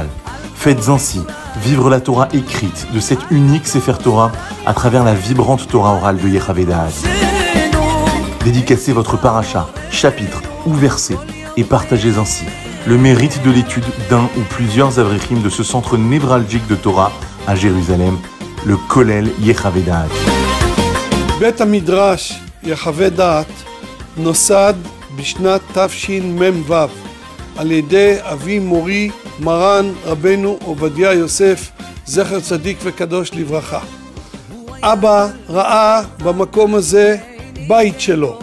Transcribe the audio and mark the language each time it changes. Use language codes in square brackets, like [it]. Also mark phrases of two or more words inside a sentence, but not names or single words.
[fr] Faites ainsi vivre la Torah écrite de cette unique Sefer Torah à travers la vibrante Torah orale de Yechavedaat. Dédicacez votre paracha, chapitre ou verset et partagez ainsi le mérite de l'étude d'un ou plusieurs avrechim de ce centre névralgique de Torah à Jérusalem, le Kollel Yechavedaat. [he] בית המדרש יחווה נוסד בשנת תשמ"ו על ידי אבי מורי מרן רבנו עובדיה יוסף זכר צדיק וקדוש לברכה. אבא ראה במקום הזה בית שלו.